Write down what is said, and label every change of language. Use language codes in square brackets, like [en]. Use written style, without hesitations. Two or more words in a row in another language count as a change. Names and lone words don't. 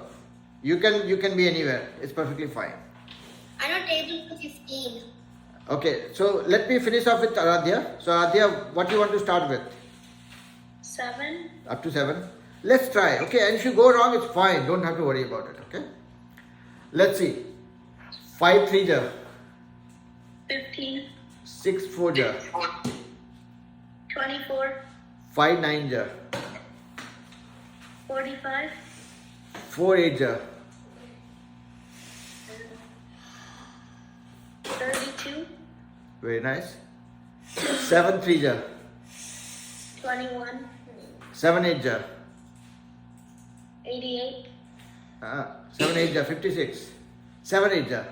[en] You can be anywhere. It's perfectly fine. I know table till 15. Okay, so let me finish off with Aradhya. So Aradhya, what do you want to start with? 7. Up to 7. Let's try. Okay, and if you go wrong, it's fine. Don't have to worry about it. Okay. Let's see. 5 3 ja. 15. 6 4 ja. 24. 5 9 ja. 45. 4 8 ja. 32. Very nice. 7 3 ja. 21. 7 8 ja. 88. 7 8 ja. 56. 7 8 ja.